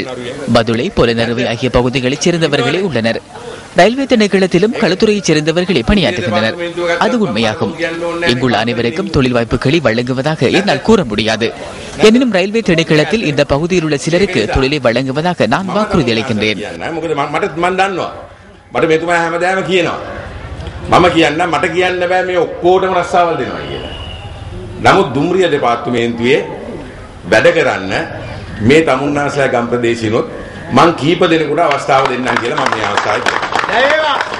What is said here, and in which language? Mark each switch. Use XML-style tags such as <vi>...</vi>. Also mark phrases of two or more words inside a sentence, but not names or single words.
<ta>பதுளை, பொலனறுவை ஆகிய பகுதிகளைச் சேர்ந்தவர்களே உள்ளனர். ரயில்வே திணைக்களத்திலும் களத்துறையைச் சேர்ந்தவர்களே பணியாற்றுகின்றனர். அது உண்மையாகும். இங்குள்ள அனைவருக்கும் தொழில் வாய்ப்புகளை வழங்குவதாக என்னால் கூற முடியாது. எனினும் ரயில்வே திணைக்களத்தில் இந்த பகுதியில் உள்ள சிலருக்கு தொழிலை வழங்குவதாக நான் வாக்குறுதி அளிக்கின்றேன்.</ta> <si>නමුත් දුම්රිය දෙපාර්තමේන්තුවේ වැඩ කරන්න මේ තමුන්නාසලා ගම් ප්‍රදේශිනොත් මං කීප දෙනෙකුට අවස්ථාව දෙන්නම් කියලා මම මේ අවස්ථාවේ</si>